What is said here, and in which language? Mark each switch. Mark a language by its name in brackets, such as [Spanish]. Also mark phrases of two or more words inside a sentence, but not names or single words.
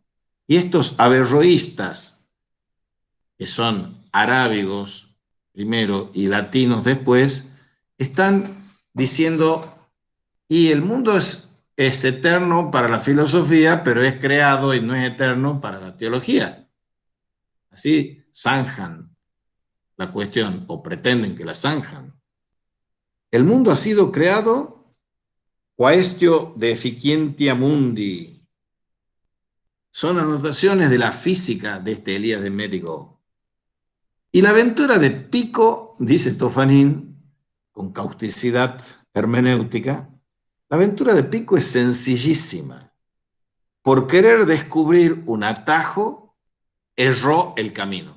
[Spanish] Y estos averroístas, que son arábigos primero y latinos después, están diciendo, y el mundo es eterno para la filosofía, pero es creado y no es eterno para la teología. Así zanjan la cuestión, o pretenden que la zanjan. El mundo ha sido creado [Latin] quaestio de efficientia mundi. [Spanish] Son anotaciones de la física de este Elías de Médico. Y la aventura de Pico, dice Tophanín, con causticidad hermenéutica, la aventura de Pico es sencillísima. Por querer descubrir un atajo, erró el camino.